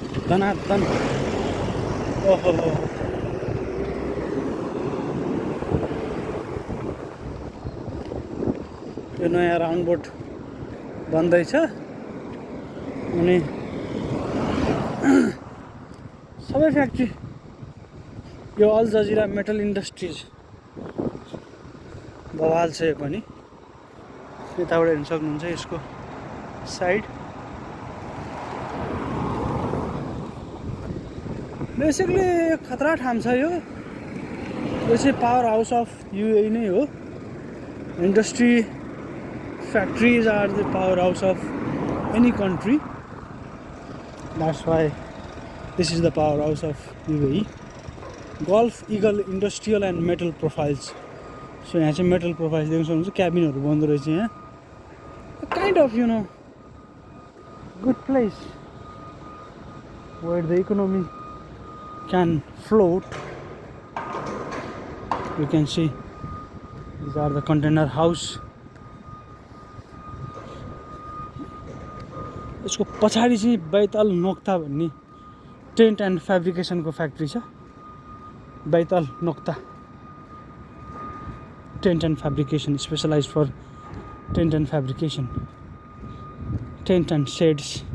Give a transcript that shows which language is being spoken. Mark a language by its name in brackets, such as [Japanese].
[Nepali] धनाधन ओहो यो नयाँ राउन्ड बोट बन्दैछ अनि सबै फ्याक्ट्री यो अल जजिरा मेटल इन्डस्ट्रिज बवाल छ। यो पनि यताबाट हेर्न सक्नुहुन्छ यसको साइड। बेसिकली खतरा ठाम छ यो चाहिँ पावर हाउस अफ युएई नै हो। [English] Industry factories are the powerhouse of any country. That's why this is the powerhouse of UAE. Gulf Eagle Industrial and Metal Profiles. [Nepali] So यहाँ चाहिँ metal profiles देख्न सक्नुहुन्छ। क्याबिनहरु बन्दो रहेछ यहाँ। [English] Kind of good place where the economy can float. You can see these are the container house. [Nepali] यसको पछाडी चाहिँ बैतल नोक्ता भन्ने टेन्ट एन्ड फ्याब्रिकेसनको फ्याक्ट्री छ। [English] बैतल नोक्ता tent and fabrication specialize for tent and fabrication, tent and sheds.